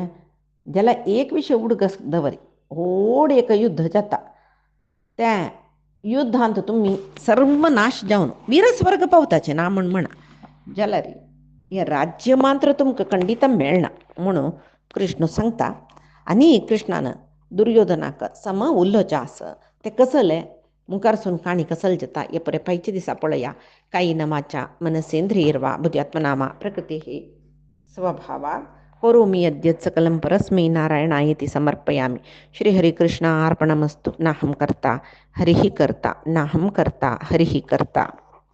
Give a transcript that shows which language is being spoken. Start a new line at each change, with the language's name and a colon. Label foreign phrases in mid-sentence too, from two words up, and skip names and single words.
Konkani: जाल्यार एक विशय उडगस दवरी व्हड एक युद्ध जाता तें युद्धांत तुमी सर्वनाश जावन वीरस्वर्ग पावताचें ना म्हूण म्हणा जाल्यार हें राज्य मात्र तुमकां खंडीत मेळना म्हणून कृष्ण सांगता. आनी कृष्णान दुर्योधनाक सम उल्लोचें आसा तें कसलें मुखारसून काणी कसल जाता हे पळय पायच्या दिसा पळया.
Sanskrit: कायेनवाचा मनसेंद्रियैर्वा बुद्ध्यात्मना प्रकृतेः स्वभावात् करोमि यद्यत् सकलं परस्मै नारायणायेति समर्पयामि. श्रीहरिकृष्णार्पणमस्तु. नाहं कर्ता हरिः कर्ता नाहं कर्ता हरिः कर्ता.